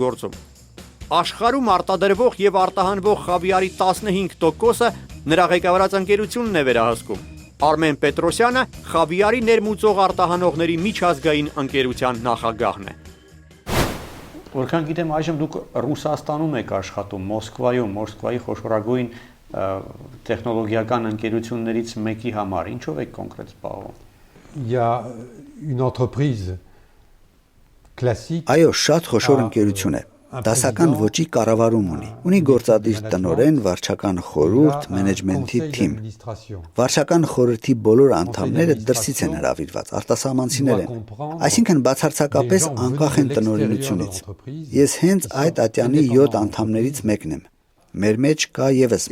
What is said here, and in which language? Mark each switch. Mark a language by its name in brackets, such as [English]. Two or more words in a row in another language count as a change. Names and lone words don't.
[Armenian] գործում։ Աշխարհում արտադրվող եւ արտահանվող խավիարի 15%-ը նրա ղեկավարած ընկերությունն է վերահսկում։ Արմեն Պետրոսյանը խավիարի ներմուծող արտահանողների միջազգային ընկերության նախագահն է։ Որքան գիտեմ, այժմ դուք Ռուսաստանում եք աշխատում, Մոսկվայի խոշորագույն տեխնոլոգիական ընկերություններից մեկի համար։ Ինչով եք կոնկրետ զբաղվում։ [French] Il y a une entreprise classique. [Armenian] Այո, շատ խոշոր ընկերություն է։ Դասական ոճի կառավարում ունի գործադիր տնօրեն, վարչական խորհուրդ, մենեջմենթի թիմ։ Վարչական խորհրդի բոլոր անդամները դրսից են հրավիրված, արտասահմանցիներ են, այսինքն բացարձակապես անկախ են տնօրինությունից։ Ես հենց այդ ատյանի 7 անդամներից մեկն եմ։ Մեր մեջ կա եւս